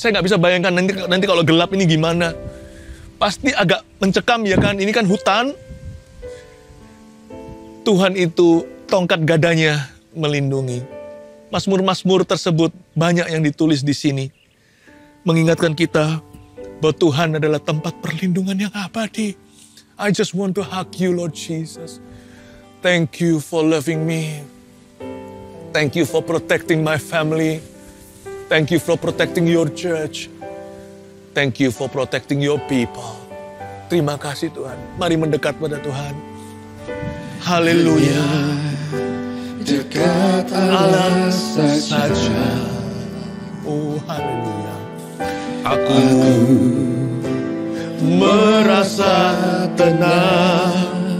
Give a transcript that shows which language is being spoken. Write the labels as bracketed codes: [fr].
[id] Saya nggak bisa bayangkan nanti kalau gelap ini gimana. Pasti agak mencekam ya kan, ini kan hutan. Tuhan itu tongkat gadanya melindungi. Mazmur-mazmur tersebut banyak yang ditulis di sini. Mengingatkan kita bahwa Tuhan adalah tempat perlindungan yang abadi. [en] I just want to hug you, Lord Jesus. Thank you for loving me. Thank you for protecting my family. Thank you for protecting your church. Thank you for protecting your people. [id] Terima kasih Tuhan. Mari mendekat pada Tuhan. Haleluya. Dekat Allah saja. Oh, haleluya. Aku merasa tenang.